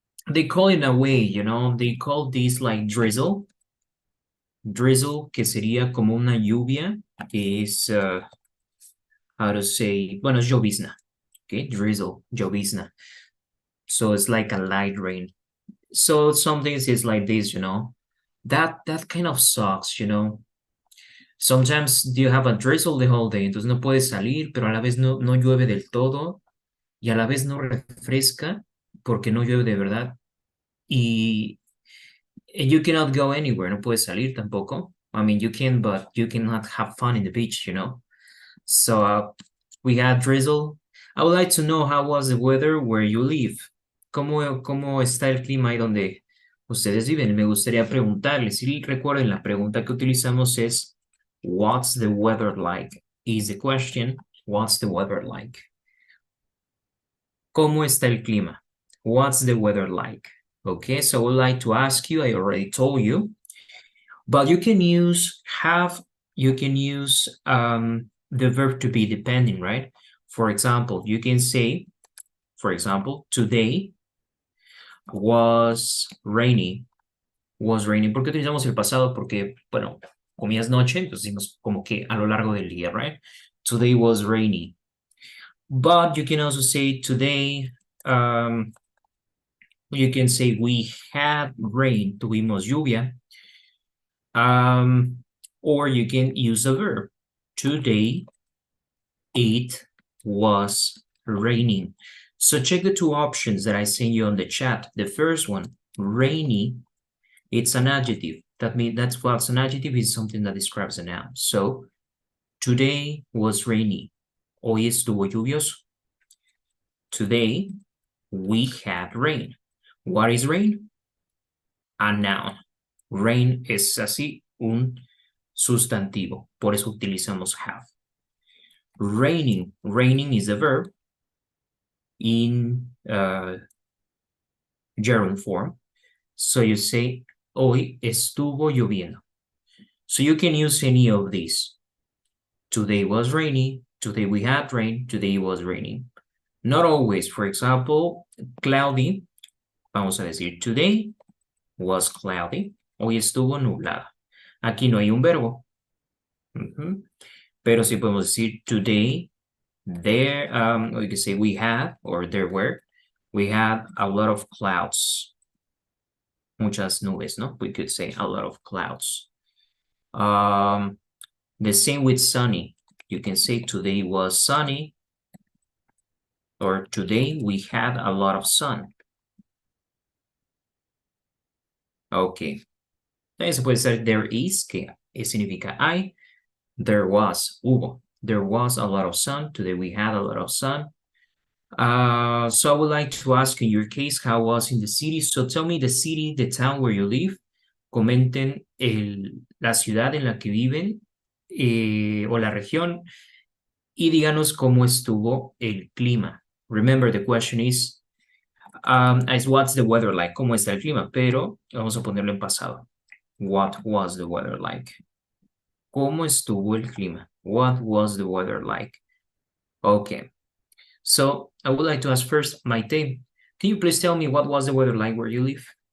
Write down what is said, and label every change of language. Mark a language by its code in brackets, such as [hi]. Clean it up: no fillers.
[en] They call it a way, they call this like drizzle. [es] Drizzle, que sería como una lluvia, que es, [en] how to say, [es] bueno, es llovizna. [en] Okay, drizzle, llovizna. So it's like a light rain. So some things is like this, that kind of sucks, Sometimes you have a drizzle the whole day, [es] entonces no puedes salir, pero a la vez no llueve del todo y a la vez no refresca porque no llueve de verdad. [en] Y you cannot go anywhere, [es] no puedes salir tampoco. [en] I mean, you can, but you cannot have fun in the beach, So we had drizzle. I would like to know how was the weather where you live. [es] ¿Cómo está el clima ahí donde ustedes viven? Me gustaría preguntarles. Si recuerden, la pregunta que utilizamos es [en] what's the weather like? Is the question, what's the weather like? [es] ¿Cómo está el clima? [en] What's the weather like? Okay, so I would like to ask you, I already told you, but you can use the verb to be depending, right? For example, you can say, today was rainy. Was raining. [es] ¿Por qué utilizamos el pasado? Porque, bueno, comillas noche, entonces decimos como que a lo largo del día, right? [en] Today was rainy. But you can also say today, you can say we had rain, [es] tuvimos lluvia. [en] Or you can use a verb. Today, it was raining. So check the two options that I sent you on the chat. The first one, rainy, it's an adjective. That's what's an adjective is something that describes a noun. So today was rainy. [es] Hoy estuvo lluvioso. [en] Today we had rain. What is rain? A noun. [es] Rain es así un sustantivo. Por eso utilizamos have. Raining. [en] Raining is a verb in gerund form. So you say, [es] hoy estuvo lloviendo. [en] So you can use any of these. Today was rainy. Today we had rain. Today it was raining. Not always. For example, cloudy. [es] Vamos a decir, [en] today was cloudy. [es] Hoy estuvo nublada. Aquí no hay un verbo. Pero sí podemos decir [en] today, there, or you can say we had, or there were, we had a lot of clouds. [es] Muchas nubes, no? [en] We could say a lot of clouds. The same with sunny. You can say today was sunny, or today we had a lot of sun. Okay. [es] También se puede decir [en] there is, [es] que significa hay. [en] There was, hubo. There was a lot of sun. Today we had a lot of sun. So I would like to ask in your case, how was in the city? So tell me the city, the town where you live. [es] Comenten la ciudad en la que viven o la región y díganos cómo estuvo el clima. [en] Remember, the question is, [es] Es [en] what's the weather like, [es] ¿cómo está el clima? Pero vamos a ponerlo en pasado. [en] What was the weather like? [es] ¿Cómo estuvo el clima? [en] What was the weather like? Okay. So I would like to ask first, Maite, can you please tell me what was the weather like where you live?